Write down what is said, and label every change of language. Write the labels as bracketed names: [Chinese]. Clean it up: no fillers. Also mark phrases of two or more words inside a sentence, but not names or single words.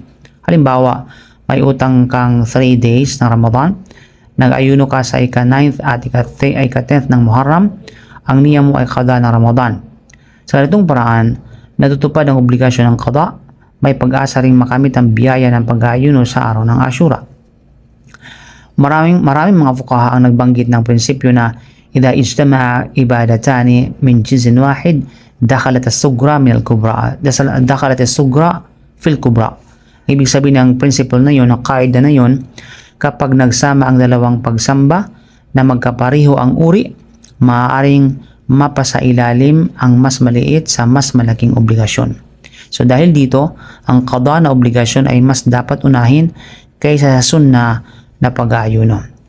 [Filipino] Halimbawa, may utang kang 3 days ng Ramadan, nag-ayuno ka sa ika-9th at ika-10th ng Muharram, ang niya mo ay qada ng Ramadan. Sa ganitong paraan, natutupad ang obligasyon ng qada, may pag-asa ring makamit ang biyaya ng pag-aayuno sa araw ng Ashura. Maraming mga fuqaha ang nagbanggit ng prinsipyo na [Arabic] إذا اجتمعت عبادتان من جنس واحد دخلت الصغرى من الكبرى، دخلت الصغرى في الكبرى. [Filipino] Ibig sabihin ng principle na yon, ang kaida na yon, kapag nagsama ang dalawang pagsamba na magkapariho ang uri, maaaring mapasailalim ang mas maliit sa mas malaking obligasyon. So dahil dito, ang qada na obligasyon ay mas dapat unahin kaysa sa sunna na pag-aayuno.